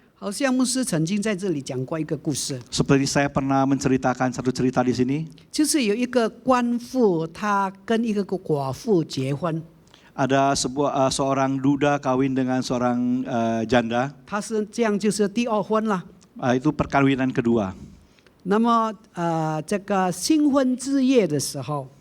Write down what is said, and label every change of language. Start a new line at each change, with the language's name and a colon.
Chinese: 好像牧师曾经在这里讲过一个故事，
Indonesian: Seperti saya pernah menceritakan satu cerita di sini.
Chinese: 就是有一个官妇，她跟一个寡妇结婚，
Indonesian: Ada seorang duda kawin dengan seorang janda.
Chinese: 她是这样就是第二婚了。
Indonesian: Itu perkawinan kedua.
Chinese: 那么这个新婚之夜的时候，